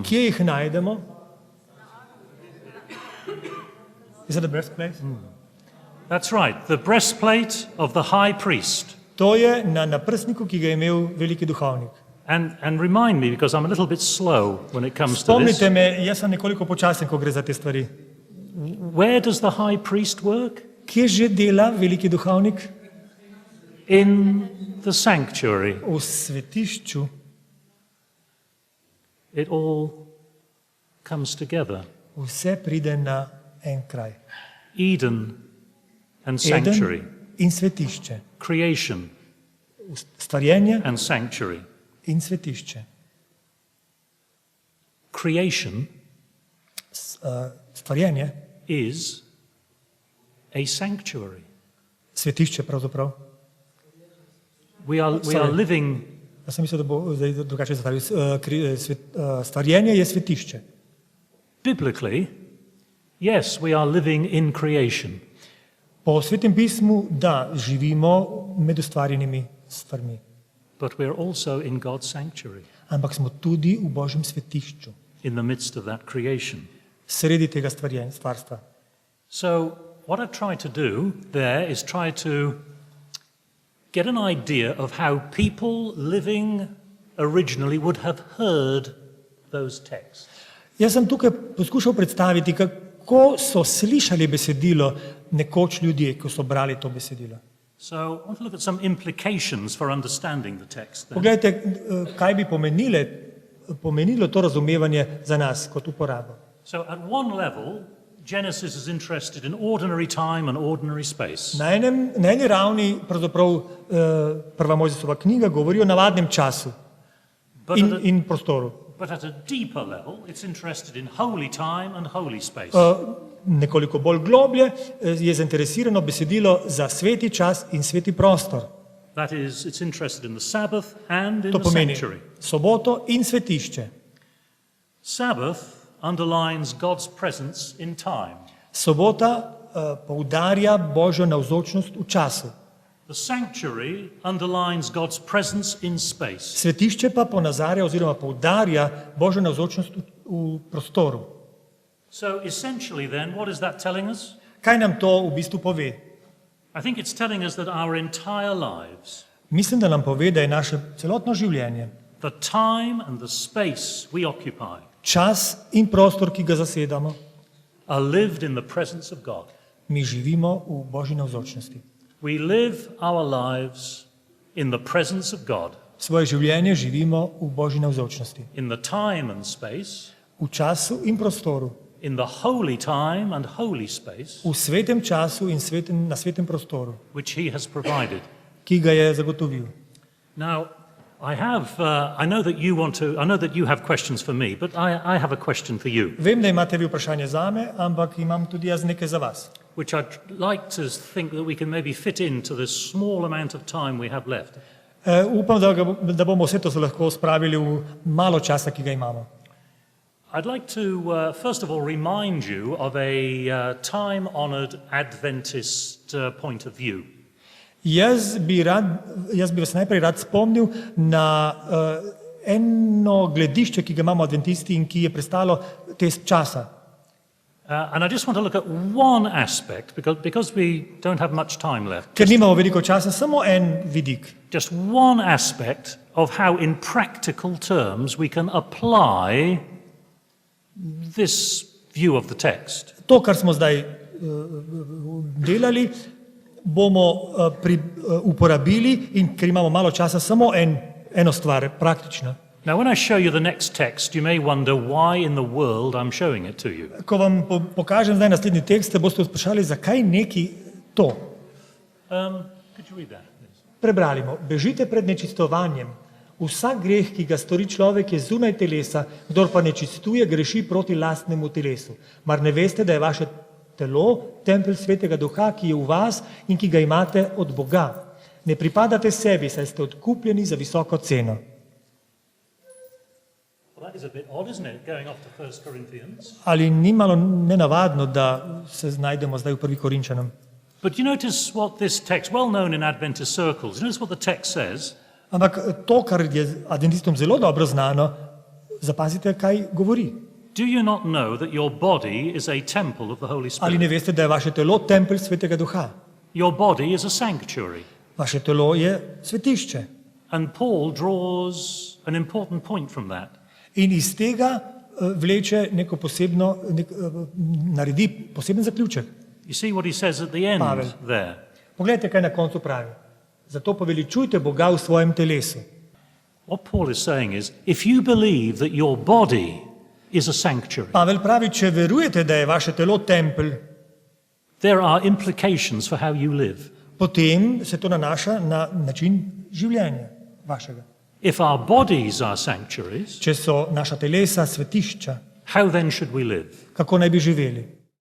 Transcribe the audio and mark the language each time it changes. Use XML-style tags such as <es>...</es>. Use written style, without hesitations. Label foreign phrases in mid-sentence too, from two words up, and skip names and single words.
<sl>Kje jih najdemo?</sl> <en>Is that the breastplate? That's right, the breastplate of the high priest.</en> <sl>To je na naprsniku, ki ga je imel veliki duhovnik.</sl> <en>And remind me, because I'm a little bit slow when it comes to this,</en> <sl>Spomnite me, jaz sem nekoliko počasen, ko gre za te stvari.</sl> <en>where does the high priest work?</en> <sl>Kje že dela veliki duhovnik?</sl> <en>In the sanctuary.</en> <sl>V svetišču.</sl> <en>It all comes together.</en> <sl>Vse pride na en kraj.</sl> <en>Eden and sanctuary.</en> <sl>Eden in svetišče.</sl> <en>Creation</en> <sl>Stvarjenje</sl> <en>and sanctuary.</en> <sl>in svetišče.</sl> <en>Creation</en> <sl>Stvarjenje,</sl> <en>is a sanctuary.</en> <sl>svetišče pravzaprav.</sl> <en>We are Sorry. living</en> <sl>Jaz sem mislil, da bo zdaj drugače zastavil. Stvarjenje je svetišče.</sl> <en>biblically, yes, we are living in creation.</en> <sl>Po Svetem pismu, da, živimo med ustvarjenimi stvarmi.</sl> <en>But we're also in God's sanctuary,</en> <sl>Ampak smo tudi v Božjem svetišču,</sl> <en>in the midst of that creation.</en> <sl>sredi tega stvarstva.</sl> <en>So, what I've tried to do there is try to get an idea of how people living originally would have heard those texts.</en> <sl>Jaz sem tukaj poskušal predstaviti, kako so slišali besedilo nekoč ljudje, ko so brali to besedilo.</sl> <en>So, I want to look at some implications for understanding the text. Then.</en> <sl>Poglejte, kaj bi pomenilo to razumevanje za nas kot uporabo.</sl> <en>So, at one level, Genesis is interested in ordinary time and ordinary space.</en> <sl>Na eni ravni pravzaprav prva Mojzesova knjiga govori o navadnem času in prostoru.</sl> <en>But at a deeper level, it's interested in holy time and holy space.</en> <sl>Nekoliko bolj globlje je zainteresirano besedilo za sveti čas in sveti prostor.</sl> <en>That is, it's interested in the Sabbath and in</en> <sl>To</sl> <en>the</en> <sl>pomeni</sl> <en>sanctuary.</en> <sl>soboto in svetišče.</sl> <en>Sabbath underlines God's presence in time.</en> <sl>Sobota poudarja Božjo navzočnost v času.</sl> <en>The sanctuary underlines God's presence in space.</en> <sl>Svetišče pa ponazarja oziroma poudarja Božjo navzočnost v prostoru.</sl> <en>So essentially then, what is that telling us?</en> <sl>Kaj nam to v bistvu pove?</sl> <en>I think it's telling us that our entire lives,</en> <sl>Mislim, da nam pove, da je naše celotno življenje,</sl> <en>the time and the space we occupy,</en> <sl>čas in prostor, ki ga zasedamo,</sl> <en>are lived in the presence of God.</en> <sl>mi živimo v Božji navzočnosti.</sl> <en>We live our lives in the presence of God,</en> <sl>Svoje življenje živimo v Božji navzočnosti.</sl> <en>in the time and space,</en> <sl>V času in prostoru,</sl> <en>in the holy time and holy space</en> <sl>v svetem času in na svetem prostoru,</sl> <en>which He has provided.</en> <sl>ki ga je zagotovil.</sl> <en>Now, I know that you have questions for me, but I have a question for you,</en> <sl>Vem, da imate vi vprašanje zame, ampak imam tudi jaz nekaj za vas.</sl> <en>which I'd like to think that we can maybe fit into this small amount of time we have left.</en> <sl>Upam, da bomo vse to lahko spravili v malo časa, ki ga imamo.</sl> <en>I'd like to, first of all, remind you of a time-honored Adventist point of view.</en> <sl>Jaz bi vas najprej rad spomnil na eno gledišče, ki ga imamo adventisti in ki je prestalo test časa.</sl> <en>And I just want to look at one aspect, because we don't have much time left.</en> <sl>Ker nimamo veliko časa, samo en vidik.</sl> <en>Just one aspect of how in practical terms we can apply this view of the text.</en> <sl>To, kar smo zdaj delali, bomo uporabili in ker imamo malo časa, samo eno stvar, praktično.</sl> <en>Now, when I show you the next text, you may wonder why in the world I'm showing it to you.</en> <sl>Ko vam pokažem zdaj naslednji tekst, se boste vprašali, zakaj neki to.</sl> <en>Could you read that, please?</en> <sl>Prebralimo. Bežite pred nečistovanjem. Vsak greh, ki ga stori človek, je zunaj telesa, kdor pa nečistuje, greši proti lastnemu telesu. Mar ne veste, da je vaše telo tempelj svetega duha, ki je v vas in ki ga imate od Boga? Ne pripadate sebi, saj ste odkupljeni za visoko ceno.</sl> <en>Well, that is a bit odd, isn't it, going off to 1 Corinthians?</en> <sl>Ali ni malo nenavadno, da se znajdemo zdaj v 1. Korinčanom?</sl> <en>But you notice what this text, well known in Adventist circles, you notice what the text says?</en> <sl>Ampak to, kar je adventistom zelo dobro znano, zapazite, kaj govori.</sl> <en>Do you not know that your body is a temple of the Holy</en> <sl>Ali</sl> <en>Spirit?</en> <sl>ne veste, da je vaše telo tempelj svetega duha?</sl> <en>Your body is a sanctuary.</en> <sl>Vaše telo je svetišče.</sl> <en>And Paul draws an important point from that.</en> <sl>In iz tega vleče neko posebno, naredi poseben zaključek.</sl> <en>You see what he says at the end Pavel. there.</en> <sl>Poglejte, kaj na koncu pravi. Zato poveličujte Boga v svojem telesu.</sl> <en>What Paul is saying is, if you believe that your body is a sanctuary,</en> <sl>Pavel pravi, če verujete, da je vaše telo tempelj,</sl> <en>there are implications for how you live.</en> <sl>potem se to nanaša na način življenja vašega.</sl> <en>If our bodies are sanctuaries,</en> <sl>Če so naša telesa svetišča,</sl> <en>how then should we live?</en> <sl>kako naj bi živeli?</sl>